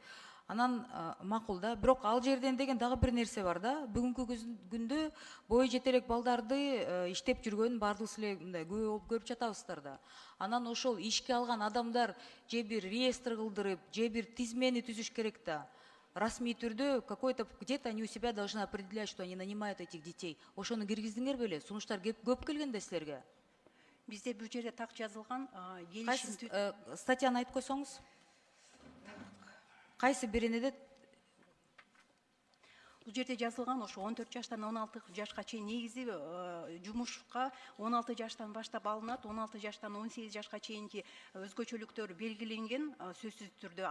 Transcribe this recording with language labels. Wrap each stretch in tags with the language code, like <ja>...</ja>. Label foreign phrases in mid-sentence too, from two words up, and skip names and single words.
<ky>Анан макул да, бирок ал жерден деген дагы бир нерсе бар да. Бүгүнкү күндө бой жетелек балдарды иштеп жүргөн бардыгы эле мындай көп көрүп жатабыздар да. Анан ошол ишке алган адамдар же бир реестр кылдырып, же бир тизмени түзүш керек да. Расмий түрдө</ky> <ru>какой-то где-то они у себя должны определять, что они нанимают этих детей.</ru> <ky>Ошону киргиздиңер беле? Сунуштар көп келген да силерге. Бизде бул жерде так жазылган Кайсы статьяны айтып койсоңуз? Кайсы бирине де? Бул жерде жазылган ошо 14 жаштан 16 жашка чейин негизи жумушка 16 жаштан баштап алынат, 16 жаштан 18 жашка чейинки өзгөчөлүктөр белгиленген сөзсүз түрдө.</ky>